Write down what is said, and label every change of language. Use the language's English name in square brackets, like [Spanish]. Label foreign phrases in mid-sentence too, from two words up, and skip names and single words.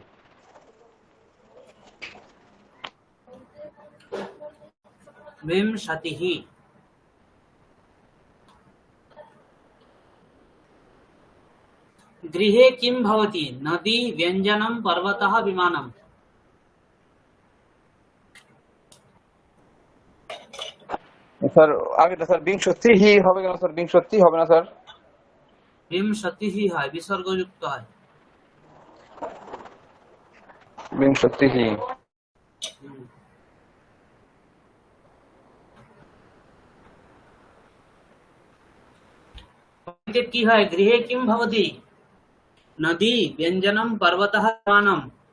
[Sanskrit] विंशतिः। गृहे किं भवति? नदी, व्यञ्जनं, पर्वतः, विमानम्। [Bangla] স্যার আগেটা স্যার বিংশতিः হবে কেন স্যার? বিংশতি হবে না স্যার? विंशतिः হয়, বিসর্গযুক্ত হয়। বিংশতিः। হুম। কি হয়? [Sanskrit] গৃহে কিং ভবতি? নদী, ব্যঞ্জনম, পর্বতः, विमानम्।